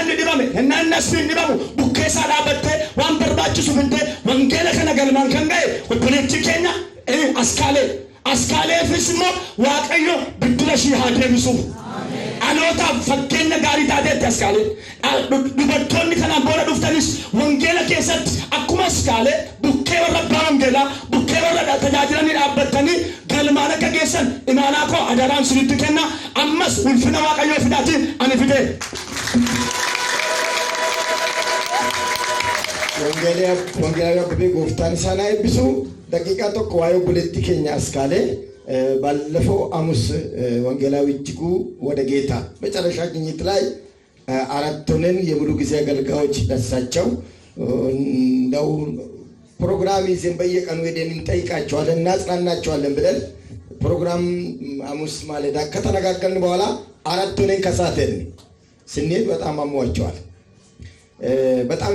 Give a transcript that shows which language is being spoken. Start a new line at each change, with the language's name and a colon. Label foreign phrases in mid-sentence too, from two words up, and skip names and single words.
Oromo: inni dhibame hennaa inni asfiin dhibamu bukkeessaa dhaabbattee waan barbaachisu fidee wangeela kana galmaan kan ga'e obboleettii keenya askaaleefis immoo waaqayyo biddila ishii haa deebisuuf dhalootaaf fakkeenya gaarii taateetti askaalee dubartoonni kanaan booda dhuftanis wangeela keessatti akkuma askaalee bukkee warra abbaa wangeelaa bukkee warra tajaajilanii dhaabbattanii galmaan akka geessan imaanaa koo adaraan sinitti kenna ammas ulfina waaqayyoo fidaatiin ani fidee. Wangeelaa Abbabee gooftaan isaan haa eebbisu daqiiqaa tokko waa'ee obboleettii keenya askaalee
Amharic: ባለፈው ሐሙስ ወንጌላዊ እጅጉ ወደ ጌታ መጨረሻ ግኝት ላይ አራቱንን የሙሉ ጊዜ አገልጋዮች ደሳቸው እንደው ፕሮግራም ይዘን በየቀኑ ሄደን እንጠይቃቸዋለን እናጽናናቸዋለን ብለን ፕሮግራም ሐሙስ ማለዳ ከተነጋገርን በኋላ አራቱንን ከሳተን ስንሄድ በጣም አሟቸዋል። በጣም